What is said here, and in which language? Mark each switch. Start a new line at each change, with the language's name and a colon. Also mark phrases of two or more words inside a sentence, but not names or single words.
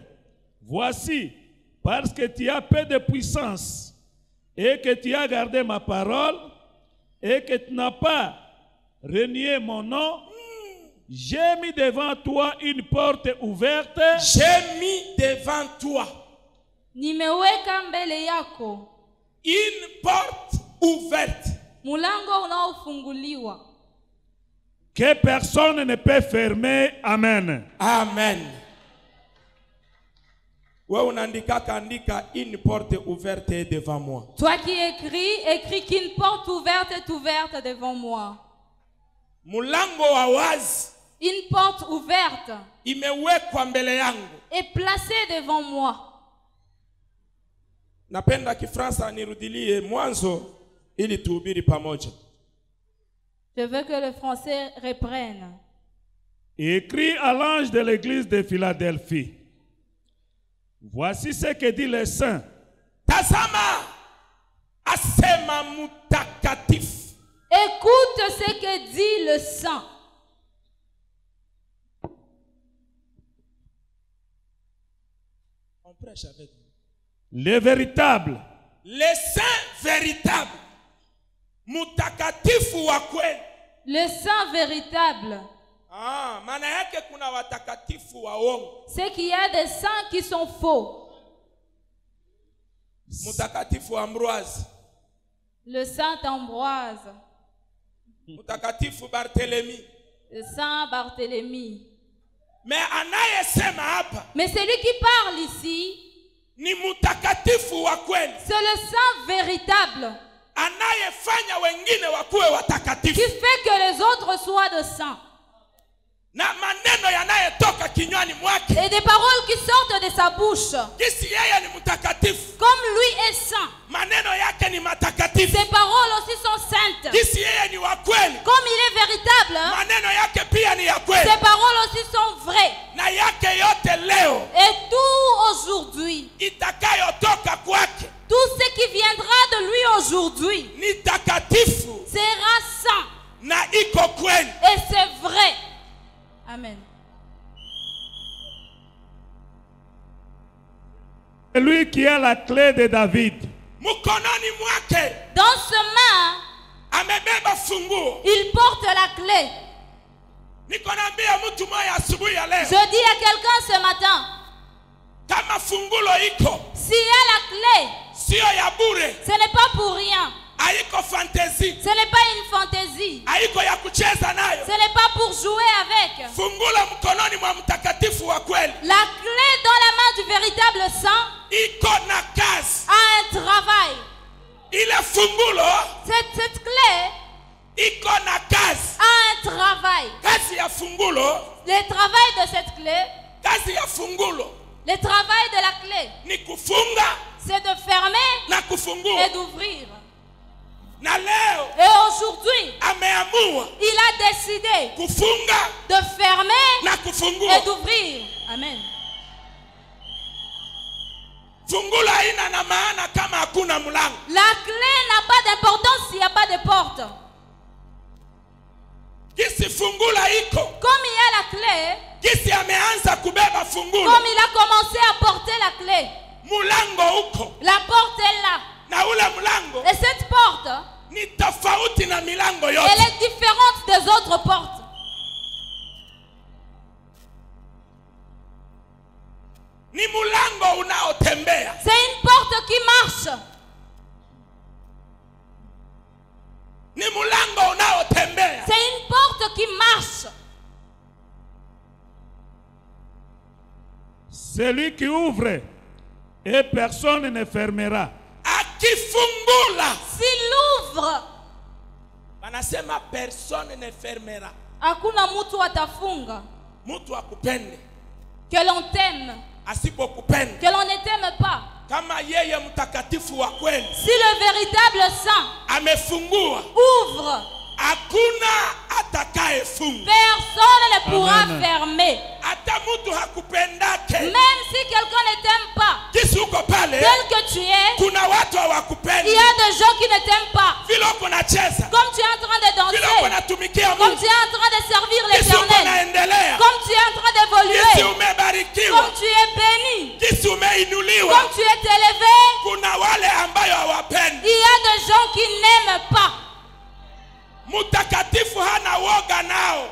French: Voici, parce que tu as peu de puissance et que tu as gardé ma parole et que tu n'as pas renié mon nom, j'ai mis devant toi une porte ouverte. J'ai mis devant toi
Swahili: Nimeweka mbele yako
French: une porte ouverte
Swahili: mulango unaofunguliwa,
French: que personne ne peut fermer. Amen. Amen. Ouais, on andika une porte ouverte est devant moi. Toi qui écris qu'une porte ouverte est ouverte devant moi.
Swahili: Mulango wa wazi
French: Une porte ouverte
Swahili: imewekwa mbele yangu.
French: est placée devant moi.
Swahili: Napenda Kifransa nirudilie mwanzo ili tuhubiri pamoja.
French: Je veux que le français reprenne. Écrit à l'ange de l'église de Philadelphie. Voici ce que dit le saint.
Swahili: Tazama asema mutakatifu.
French: Écoute ce que dit le saint. On prêche avec vous. Le véritable. Le saint véritable.
Swahili: Mutakatifu wa kweli.
French: Le saint véritable.
Swahili: Ah, maana yake kuna watakatifu wa uongo.
French: C'est qu'il y a des saints qui sont faux.
Swahili: Mutakatifu Ambroise.
French: Le saint Ambroise.
Swahili: Mutakatifu Barthélemy.
French: Le saint Barthélemy.
Swahili: Mais anayesema hapa
French: Mais celui qui parle ici,
Swahili: ni mutakatifu wa kweli.
French: c'est le saint véritable
Swahili: Anayefanya wengine wakuwe watakatifu.
French: qui fait que les autres soient de saints.
Swahili: Na maneno yanayetoka kinywani mwake.
French: Et des paroles qui sortent de sa bouche.
Swahili: Kisi yeye ni mutakatifu.
French: Comme lui est saint,
Swahili: Maneno yake ni matakatifu.
French: ses paroles aussi sont saintes.
Swahili: Kisi yeye ni wa kweli.
French: Comme il est véritable,
Swahili: Maneno yake pia ni ya kweli.
French: ses paroles aussi sont vraies.
Swahili: Na yake yote leo
French: Et tout aujourd'hui,
Swahili: itakayotoka kwake
French: tout ce qui viendra de lui aujourd'hui
Swahili: ni takatifu
French: sera saint.
Swahili: na iko kweli.
French: Et c'est vrai. Amen. Celui qui a la clé de David.
Swahili: Mkononi mwake
French: Dans ses mains,
Swahili: amebeba funguo.
French: il porte la clé.
Swahili: Niko naambia mtu mmoja asubuhi ya leo,
French: Je dis à quelqu'un ce matin,
Swahili: kama fungulo iko
French: s'il y a la clé,
Swahili: sio ya bure,
French: ce n'est pas pour rien.
Swahili: haiko fantasy,
French: Ce n'est pas une fantaisie.
Swahili: haiko ya kucheza nayo.
French: Ce n'est pas pour jouer avec.
Swahili: Fungulo mkononi mwa mtakatifu wa kweli
French: La clé dans la main du véritable saint
Swahili: iko na kazi.
French: a un travail.
Swahili: Ile fungulo
French: Cette clé
Swahili: iko na kazi.
French: a un travail.
Swahili: Kazi ya fungulo,
French: Le travail de cette clé,
Swahili: kazi ya fungulo
French: le travail de la clé,
Swahili: ni kufunga
French: c'est de fermer
Swahili: na kufungua.
French: et d'ouvrir.
Swahili: Na leo
French: Et aujourd'hui,
Swahili: ameamua
French: il a décidé
Swahili: kufunga
French: de fermer
Swahili: na
French: et
Swahili: kufungua.
French: d'ouvrir. Amen.
Swahili: Fungulo haina na maana kama hakuna mlango.
French: La clé n'a pas d'importance s'il n'y a pas de porte.
Swahili: Kisi fungulo iko
French: Comme il y a la clé,
Swahili: Kisi ameanza kubeba fungulo.
French: Comme il a commencé à porter la clé.
Swahili: Mulango uko.
French: La porte est là.
Swahili: Na ule mulango.
French: Et cette porte,
Swahili: Ni tofauti na milango yote.
French: elle est différente des autres portes.
Swahili: Ni mulango unaotembea.
French: C'est une porte qui marche.
Swahili: Ni mulango unaotembea.
French: C'est une porte qui marche. Celui qui ouvre et personne ne fermera.
Swahili: Akifungula.
French: S'il ouvre, Banasema personne ne fermera.
Swahili: hakuna mtu atafunga. Mtu akupende.
French: Que l'on t'aime,
Swahili: Asipokupenda.
French: que l'on ne t'aime pas.
Swahili: Kama yeye mtakatifu wa kweli
French: Si le véritable saint
Swahili: amefungua,
French: ouvre,
Swahili: hakuna atakayefunga.
French: personne ne pourra Amen. fermer.
Swahili: Hata mtu hakupendake.
French: Même si quelqu'un ne t'aime pas,
Swahili: Kisi uko pale,
French: tel que tu es,
Swahili: kuna watu
French: il
Swahili: hawakupendi.
French: y a des gens qui ne t'aiment pas.
Swahili: Vile uko nacheza,
French: Comme tu es en train de
Swahili: vile uko
French: danser,
Swahili: natumikia
French: comme
Swahili: Mungu,
French: tu es en train de servir
Swahili: kisi uko
French: l'Éternel,
Swahili: naendelea,
French: comme tu es en train
Swahili: kisi
French: d'évoluer,
Swahili: umebarikiwa,
French: comme tu es béni,
Swahili: kisi umeinuliwa.
French: comme tu es élevé,
Swahili: Kuna wale ambayo hawapendi.
French: il y a des gens qui n'aiment pas.
Swahili: Mutakatifu hana woga nao.